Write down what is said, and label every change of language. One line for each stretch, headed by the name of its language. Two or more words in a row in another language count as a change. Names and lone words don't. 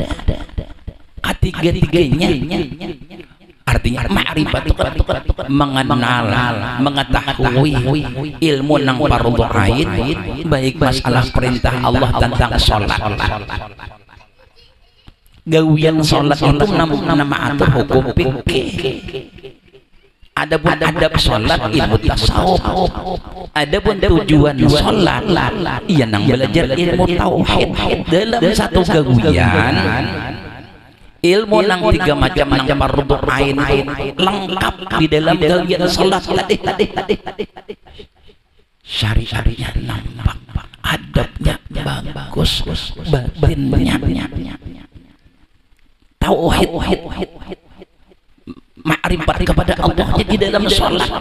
Indonesian: Ketiga-tiganya artinya ma'rifat itu mengenal, mengetahui ilmu nang fardhu ain, baik masalah perintah Allah tentang sholat gawian sholat itu nama atur hukum fikih. Adapun adab sholat ilmu tasawuf. Adapun tujuan sholat ia nang belajar ilmu tauhid dalam satu gawian. Ilmu nang tiga macam nang fardhu ain lengkap di dalam gawian sholat tadi. Syariatnya nampak, adabnya bagus, batinnya tauhid, makrifat kepada Allah di dalam sholat.